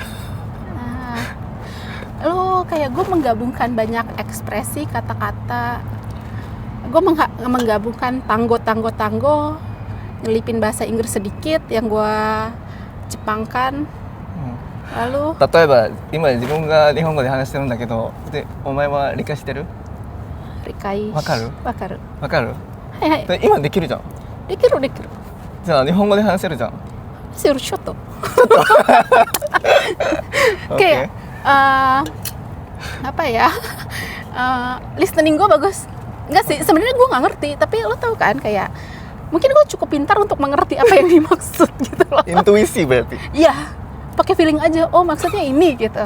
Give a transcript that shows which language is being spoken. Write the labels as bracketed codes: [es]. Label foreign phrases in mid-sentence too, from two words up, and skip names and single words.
[id] Lo kayak gue menggabungkan banyak ekspresi, kata-kata. Gue menggabungkan tanggo, nyelipin bahasa Inggris sedikit yang gue Jepangkan. Lalu [ja] 例えば今自分が日本語で話してるんだけど、でお前は理解してる？理解わかる？わかる。わかる？はいはい。で今できるじゃん。できるできる。じゃあ日本語で話せるじゃん。ちょっと。 [id] Oke. Kayak apa ya? Listening gue bagus. Enggak sih, sebenarnya gue nggak ngerti. Tapi lo tau kan kayak mungkin gue cukup pintar untuk mengerti apa yang dimaksud gitu loh. Intuisi berarti. Iya, pakai feeling aja. Oh maksudnya ini gitu.